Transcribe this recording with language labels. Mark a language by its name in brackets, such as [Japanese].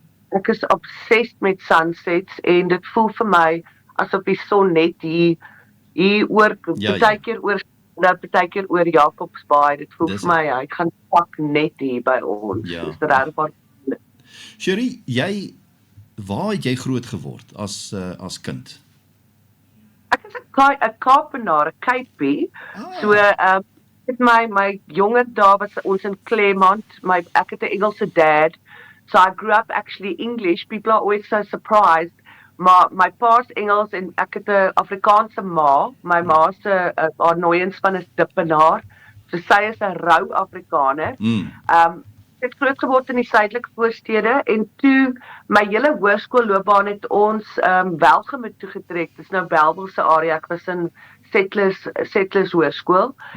[Afrikaans] Ek is obsessed met sunsets, en dit voel vir my asof die son net hier oor, partykeer oor Jacobsbaai. Dit voel vir my, hy gaan pak net hier by ons. Ja. Dis regtig. Cherie, waar het jy groot geword as kind? Ek is 'n Kaapenaar, 'n Cape. So, my jonger dae was ons in Claremont. Ek het 'n Engelse dad. [English] So I grew up actually English. People are always so surprised. [Afrikaans] Maar my pa's Engels en ek het 'n Afrikaanse ma. My ma se haar nooienspan is Dippenaar. So sy is 'n rou Afrikaner. Ek het groot geword in die suidelike voorstede, en toe my hele hoërskoolloopbaan het ons Welgemoot toe getrek. Dis nou Bellville se area. Ek was in Settlers Hoërskool.